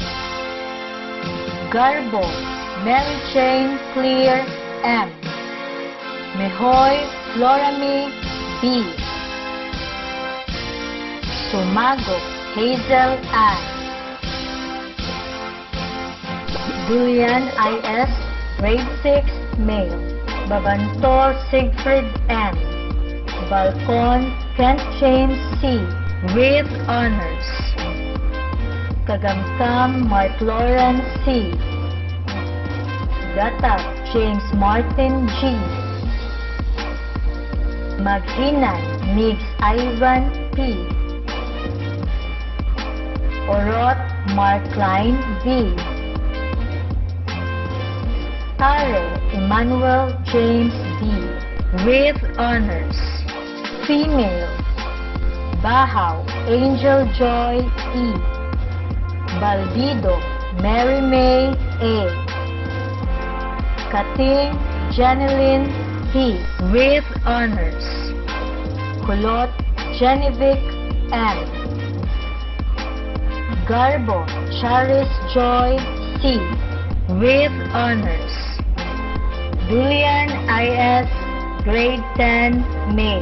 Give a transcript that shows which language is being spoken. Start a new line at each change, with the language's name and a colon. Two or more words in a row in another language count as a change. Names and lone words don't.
English: Garbo Mary Jane Clear M. Mehoy Florami B. Sumago Hazel I. Duyan IS Grade 6 Male. Babantor Siegfried M. Balcon Kent James C. With honors. Kagamkam Mark Lawrence C. Gatap James Martin G. Maghinan Migs Ivan P. Orot Mark Klein V. Tare Emmanuel James B. With honors. Female Bahaw Angel Joy E. Balbido Mary May A. Kating Janeline P. With honors. Kulot Genevic M. Garbo Charis Joy C. With honors. Dulian IS Grade 10 Male.